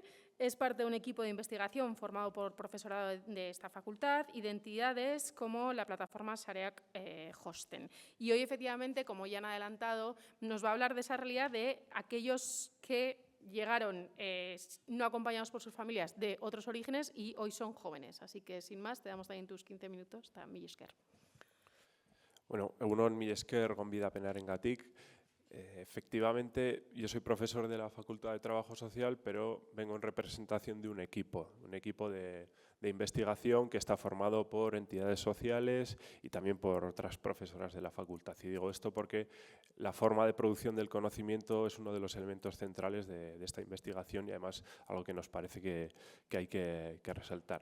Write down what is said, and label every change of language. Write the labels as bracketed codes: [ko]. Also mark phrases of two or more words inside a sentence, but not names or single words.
[es] Es parte de un equipo de investigación formado por profesorado de esta facultad y de entidades como la plataforma Sareak Hosten. Y hoy, efectivamente, como ya han adelantado, nos va a hablar de esa realidad de aquellos que llegaron no acompañados por sus familias de otros orígenes y hoy son jóvenes. Así que, sin más, te damos también tus 15 minutos. [eu] Eta mila esker. Bueno, egunon mila esker gonbidapenarengatik. [es] Efectivamente, yo soy profesor de la Facultad de Trabajo Social, pero vengo en representación de un equipo de investigación que está formado por entidades sociales y también por otras profesoras de la facultad. Y digo esto porque la forma de producción del conocimiento es uno de los elementos centrales de esta investigación y además algo que nos parece que hay que resaltar.